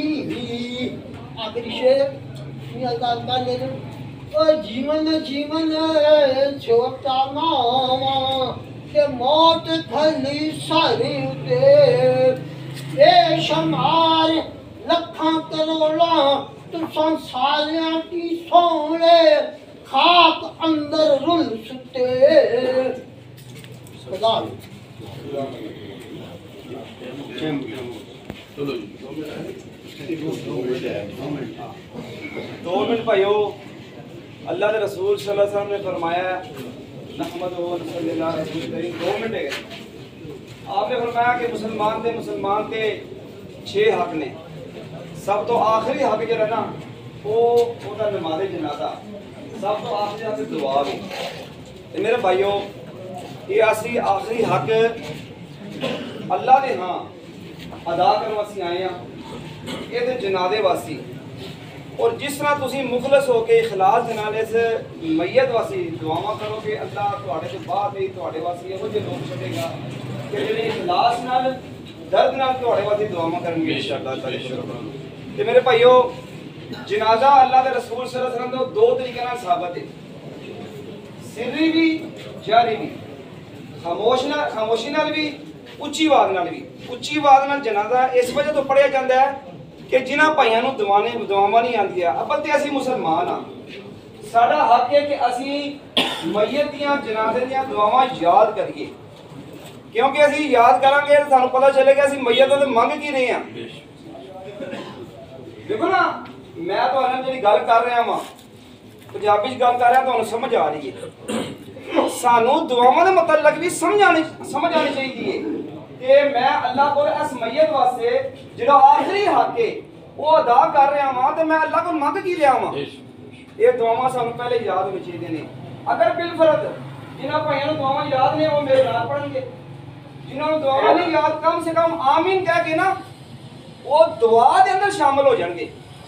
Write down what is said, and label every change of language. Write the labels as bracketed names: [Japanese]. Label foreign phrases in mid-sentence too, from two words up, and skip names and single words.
[Punjabi] ਆਖ਼ਰੀ ਸ਼ੇਅਰ ਅੱਲ੍ਹਾ ਤਾਲਾ ਨੇ ਓ ਜੀਵਨ ਜੀਵਨ ਛੋਟਾ ਨਾਵਾਂ ਕੇ ਮੌਤ ਥਲੀ ਸਾਰੇ ਉਤੇ ਬੇਸ਼ੁਮਾਰ ਲੱਖਾਂ ਕਰੋੜਾਂ ਤੁਸਾਂ ਸਾਰਿਆਂ ਕੀ ਸੋਨੇ ਖ਼ਾਕ ਅੰਦਰ ਰੁਲ ਸੁੱਤੇ। खुदा [Urdu] 2 منٹ بھائیوں. اللہ کے رسول [Arabic] صلى الله عليه وسلم [Urdu] نے فرمایا [Arabic] نحمده ونصلي على رسوله الكريم. [Urdu] 2 منٹ ہے. [Punjabi] ਆਪਨੇ ਫ਼ਰਮਾਇਆ ਕਿ ਮੁਸਲਮਾਨ ਕੇ 6 ਹੱਕ ਨੇ। ਸਭ ਤੋਂ ਆਖ਼ਰੀ ਹੱਕ ਜੋ ਹੈ ਨਾ ਉਹ ਨਮਾਜ਼ੇ ਜਨਾਜ਼ਾ, ਸਭ ਤੋਂ ਆਖ਼ਰੀ ਹੱਕ ਦੁਆ ਭੀ। ਤੋ ਮੇਰੇ ਭਾਈਓ, ਯੇ ਅਸੀਂ ਆਖ਼ਰੀ ਹੱਕ ਅੱਲ੍ਹਾ ਕੇ ਹਾਂ ਅਦਾ ਕਰਨੇ ਵਾਸਤੇ ਆਏ ਹੈਂ, ਯੇ ਤੋ ਜਨਾਜ਼ੇ ਵਾਸਤੇ। ਔਰ ਜਿਸ ਤਰ੍ਹਾਂ ਤੁਸੀਂ ਮੁਖ਼ਲਸ ਹੋਕਰ ਇਖ਼ਲਾਸ ਦੇ ਨਾਲ ਇਸ ਮੱਯਤ ਵਾਸਤੇ ਦੁਆਵਾਂ ਕਰੋ ਕਿ ਅੱਲ੍ਹਾ ਤੁਹਾਡੇ ਤੋਂ ਬਾਅਦ ਨਹੀਂ ਤੁਹਾਡੇ ਵਾਸਤੇ ਇਹੋ ਜਿਹੇ ਲੋਕ ਛੱਡੇਗਾ ਕਿ ਜਿਹੜੇ ਇਖ਼ਲਾਸ ਨਾਲ ਦਰਦ ਨਾਲ ਤੁਹਾਡੇ ਵਾਸਤੇ ਦੁਆਵਾਂ ਕਰਨਗੇ [Arabic] إن شاء الله تعالى. [Punjabi] ਤੇ ਮੇਰੇ ਭਾਈਓ, ਜਨਾਜ਼ਾ ਅੱਲ੍ਹਾ ਕੇ ਰਸੂਲ [Arabic] صلى الله عليه وسلم [Punjabi] ਤੋਂ 2 ਤਰੀਕੇ ਨਾਲ ਸਾਬਤ ਹੈ, ਸਿੱਰੀ ਭੀ ਜਾਰੀ ਭੀ। ਖ਼ਾਮੋਸ਼ੀ ਨਾਲ ਭੀ, ਉੱਚੀ ਆਵਾਜ਼ ਨਾਲ ਭੀ। ਉੱਚੀ ਆਵਾਜ਼ ਨਾਲ ਜਨਾਜ਼ਾ ਇਸ ਵਜ੍ਹਾ ਤੋਂ ਪੜ੍ਹਿਆ ਜਾਤਾ ਹੈ ਕਿ ਜਿਨ੍ਹਾਂ ਭਾਈਆਂ ਨੂੰ ਦੁਆਵਾਂ ਨਹੀਂ ਆਉਂਦੀਆਂ। ਅੱਵਲ ਤੇ ਅਸੀਂ ਮੁਸਲਮਾਨ ਹਾਂ, ਸਾਡਾ ਹੱਕ ਹੈ ਕਿ ਅਸੀਂ ਮੱਯਤ ਦੀਆਂ ਜਨਾਜ਼ੇ ਦੀਆਂ ਦੁਆਵਾਂ ਯਾਦ ਕਰੀਏ, ਕਿਉਂਕਿ ਅਸੀਂ ਯਾਦ ਕਰਾਂਗੇ ਤੋ ਸਾਨੂੰ ਪਤਾ ਚੱਲੇਗਾ ਅਸੀਂ ਮੱਯਤ ਤੋਂ ਮੰਗ ਕੀ ਰਹੇ ਹੈਂ। ਦੇਖੋ ਨਾ, ਮੈਂ ਤੁਹਾਡੇ ਨਾਲ ਜਿਹੜੀ ਗੱਲ ਕਰ ਰਿਹਾ ਵਾਂ ਪੰਜਾਬੀ 'ਚ ਗੱਲ ਕਰ ਰਿਹਾ, ਤੁਹਾਨੂੰ ਸਮਝ ਆ ਰਹੀ ਹੈ। ਸਾਨੂੰ ਦੁਆਵਾਂ ਦੇ ਮਤਲਬ ਭੀ ਸਮਝ ਆਨੀ ਚਾਹੀਏ ਕਿ ਮੈਂ ਅੱਲ੍ਹਾ ਕੋ ਇਸ ਮੱਯਤ ਵਾਸਤੇ ਜਿਹੜਾ ਆਖ਼ਰੀ ਹੱਕ ਹੈ ਉਹ ਅਦਾ ਕਰ ਰਿਹਾ ਵਾਂ, ਤੋ ਮੈਂ ਅੱਲ੍ਹਾ ਕੋ ਮੰਗ ਕੀ ਲਿਆ ਵਾਂ। ਯੇ ਦੁਆਵਾਂ ਸਾਨੂੰ ਪਹਿਲੇ ਯਾਦ ਹੋਣੀ ਚਾਹੀਏ ਨੇ। ਅਗਰ ਬਿਲਫ਼ਰਜ਼ ਜਿਨ੍ਹਾਂ ਭਾਈਆਂ ਨੂੰ ਦੁਆਵਾਂ ਯਾਦ ਨੇ ਉਹ ਮੇਰੇ ਨਾਲ ਪੜ੍ਹਨਗੇ, ਜਿਨ੍ਹਾਂ ਦੁਆਵਾਂ ਨਹੀਂ ਯਾਦ [Urdu] کم سے کم [Punjabi] ਆਮੀਨ ਕਹਿ ਕੇ ਨਾ ਉਹ ਦੁਆ ਦੇ ਅੰਦਰ ਸ਼ਾਮਲ ਹੋ ਜਾਏਂਗੇ।